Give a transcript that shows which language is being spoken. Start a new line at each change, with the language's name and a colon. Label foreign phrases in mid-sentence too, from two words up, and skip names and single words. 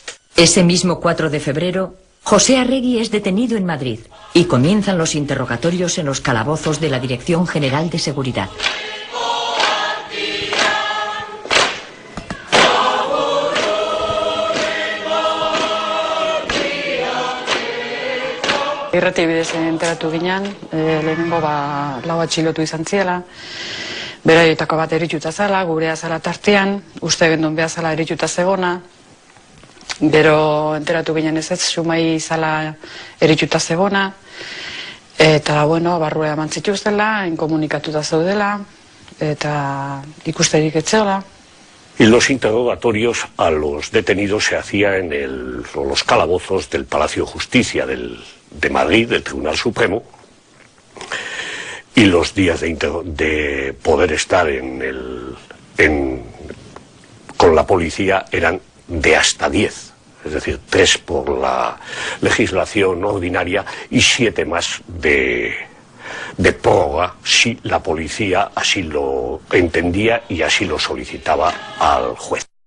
Spanish: Ese mismo 4 de febrero, José Arregui es detenido en Madrid y comienzan los interrogatorios en los calabozos de la Dirección General de Seguridad.
Basque: Irrati bidez enteratu ginen, lehenengo lau atxilotu izan ziela, beraietako bat erituta zala, gurea zala tartean, uste gendun behar zala erituta zegona, gero enteratu ginen ez Sumai zala erituta zegona, eta, bueno, barrua eman zituztela, inkomunikatuta zeudela, eta ikusterik etzeola.
Spanish: Y los interrogatorios a los detenidos se hacían en los calabozos del Palacio de Justicia de Madrid, del Tribunal Supremo, y los días de poder estar con la policía eran de hasta 10, es decir, 3 por la legislación ordinaria y 7 más de prórroga si la policía así lo entendía y así lo solicitaba al juez.